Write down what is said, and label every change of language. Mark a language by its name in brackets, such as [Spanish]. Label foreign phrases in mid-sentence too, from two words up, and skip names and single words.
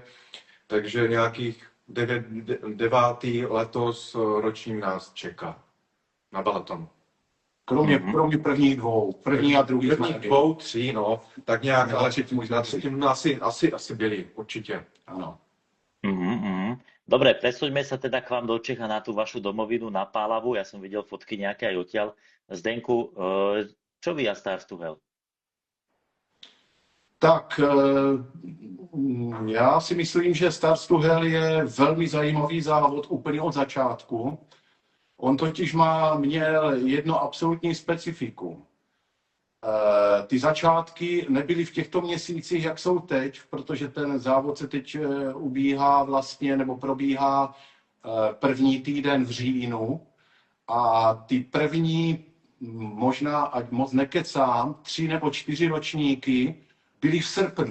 [Czech] Takže nějakých 9. letos ročník nás čeká na Balatonu. Kromě prvních 2, první a druhý. Prvních 2, 3, no, tak nějak, ale na třetím asi byli, určitě. Ano. [Slovak] Dobre, presúďme sa teda k vám do Čech a na tú vašu domovinu, na Pálavu. Ja som videl fotky nejaké aj odtiaľ. Zdenku, čo vy a Stars to Hell? [Czech] Tak já si myslím, že Stars to Hell je velmi zajímavý závod úplně od začátku. On totiž měl jedno absolutní specifikum. Ty začátky nebyly v těchto měsících, jak jsou teď, protože ten závod se teď ubíhá vlastně, nebo probíhá první týden v říjnu a ty první, možná, ať moc nekecám, 3 nebo 4 ročníky byly v srpnu.